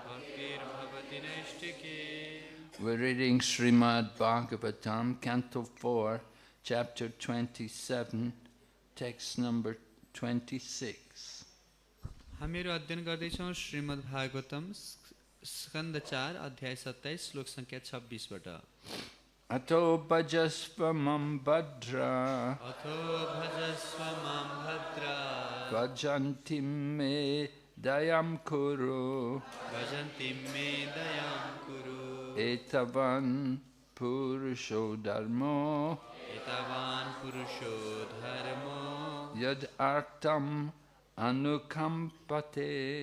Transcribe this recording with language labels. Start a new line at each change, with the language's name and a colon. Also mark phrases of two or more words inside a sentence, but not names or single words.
English: We're reading Srimad Bhagavatam, Canto 4, Chapter 27, Text number 26.
Nepali: हामीहरू अध्ययन गर्दैछौँ श्रीमद् भागवतम स्कन्द 4 अध्याय 27 श्लोक संख्या 26 बाट
Sanskrit: अतो भजस्व मां भद्र भजन्ति मे दयां कुरु एतावान् पुरुषो धर्मो यद् आर्तम् अनुकम्पते